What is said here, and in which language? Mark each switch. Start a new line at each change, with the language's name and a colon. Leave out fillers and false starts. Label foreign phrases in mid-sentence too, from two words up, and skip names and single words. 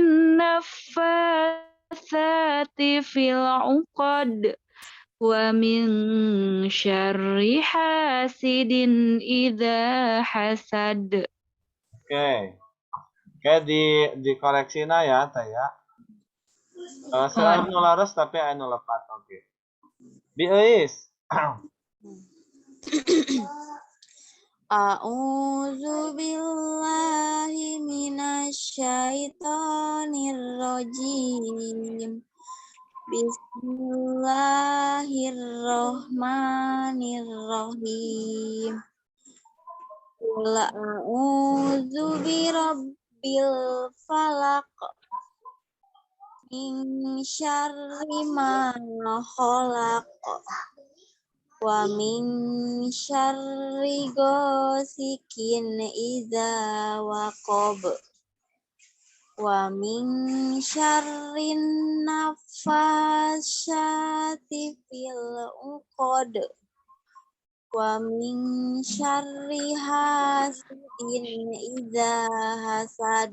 Arabic: النفاثات في العقد ومن شر حاسد إذا حسد.
Indonesian: Oke. Oke, dikoreksi ya,
Sundanese: teh ya. Seueur nu laras tapi anu lepat. Oke. Bi euis.
Arabic: أعوذ بالله من الشيطان الرجيم. بسم الله الرحمن الرحيم. قل أعوذ برب الفلق من شر ما خلق ومن شر غاسق إذا وقب ومن شر النفاثات في العقد ومن شر حاسد إذا حسد.